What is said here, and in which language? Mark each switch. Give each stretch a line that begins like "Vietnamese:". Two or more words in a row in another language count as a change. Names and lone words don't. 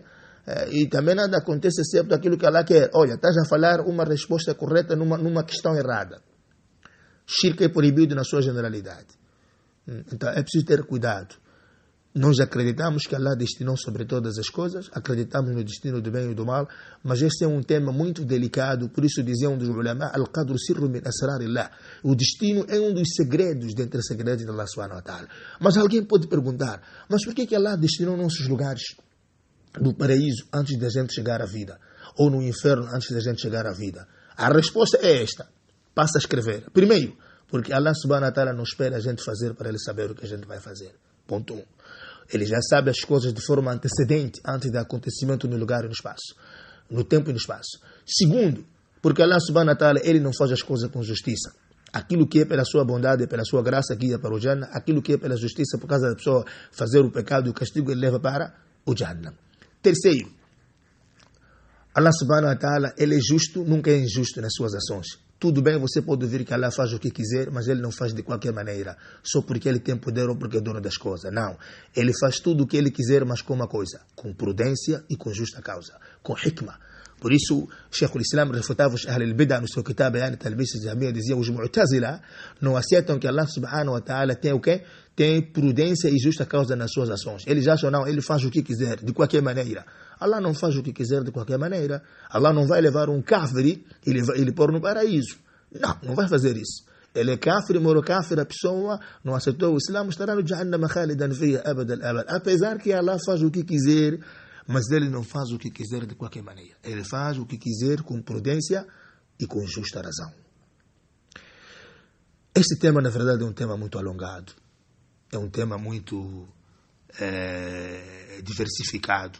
Portuguese: E também nada acontece sempre daquilo que Allah quer. Olha, estás a falar uma resposta correta numa questão errada. Shirk é proibido na sua generalidade. Então é preciso ter cuidado. Nós acreditamos que Allah destinou sobre todas as coisas, acreditamos no destino do bem e do mal, mas este é um tema muito delicado, por isso diziam dos ulama,
Arabic: القدر سر من أسرار الله.
Portuguese: O destino é um dos segredos dentre os segredos de Allah
Arabic: سبحانه وتعالى.
Portuguese: Mas alguém pode perguntar, mas por que Allah destinou nossos lugares do paraíso antes da gente chegar à vida? ou no inferno antes da gente chegar à vida? A resposta é esta. Passa a escrever. Primeiro, porque Allah
Arabic: سبحانه وتعالى
Portuguese: não espera a gente fazer para ele saber o que a gente vai fazer. Ponto 1. Ele já sabe as coisas de forma antecedente, antes do acontecimento no lugar e no espaço. No tempo e no espaço. Segundo, porque Allah
Arabic: سبحانه وتعالى,
Portuguese: ele não faz as coisas com justiça. Aquilo que é pela sua bondade, pela sua graça, guia para o Jannah. Aquilo que é pela justiça, por causa da pessoa fazer o pecado e o castigo, ele leva para o Jannah. Terceiro, Allah
Arabic: سبحانه وتعالى,
Portuguese: ele é justo, nunca é injusto nas suas ações. Tudo bem, você pode ouvir que Allah faz o que quiser, mas ele não faz de qualquer maneira, só porque ele tem poder ou porque é dono das coisas. Não, ele faz tudo o que ele quiser, mas com uma coisa, com prudência e com justa causa, com hikmah. Por isso, Sheikh al-Islam refutava os
Arabic: أهل البدعة
Portuguese: no seu kitab Bayan al-Talbis al-Jahmiyya, dizia os Mu'tazila não aceitam que Allah
Arabic: سبحانه وتعالى
Portuguese: tem o quê? Tem prudência e justa causa nas suas ações. Eles acham, não, ele faz o que quiser, de qualquer maneira. Allah não faz o que quiser de qualquer maneira. Allah não vai levar um kafiri e ele pôr no paraíso. Não vai fazer isso. Ele é kafir, morou kafir, a pessoa não aceitou o Islã, estará no Jahannam
Arabic: خالدا فيها أبد الآبد.
Portuguese: Apesar que Allah faz o que quiser, mas ele não faz o que quiser de qualquer maneira. Ele faz o que quiser com prudência e com justa razão. Este tema, na verdade, é um tema muito alongado. É um tema muito diversificado.